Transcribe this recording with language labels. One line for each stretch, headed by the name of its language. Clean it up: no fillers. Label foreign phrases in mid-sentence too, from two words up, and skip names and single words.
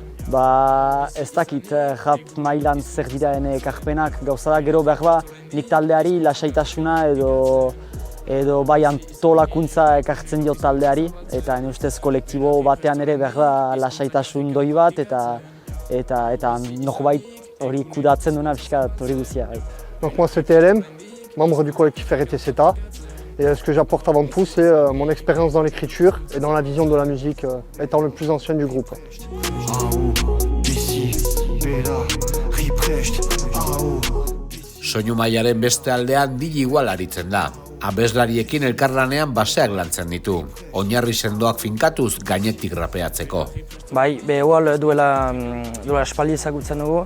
Basque: Ez dakit rap mailan zer dira ekarpenak, gauza da gero behar nik taldeari lasaitasuna edo bai antolakuntza ekartzen diot taldeari, eta ustez kolektibo batean ere behar da lasaitasun doi bat eta norbait hori kudatzen duena pixkat hori guzia.
French: Donc moi c'est TLM, membre du collectif RTZeta. Et ce que j'apporte avant tout, c'est mon expérience dans l'écriture et dans la vision de la musique, étant le plus ancien du groupe.
Basque: Soinu mailaren beste aldean Digi Igual aritzen da. Abeslariekin elkarlanean baseak lantzen ditu. Oinarri sendoak finkatuz gainetik rapeatzeko. Bai, Igual duela espaldi ezagutzen dugu.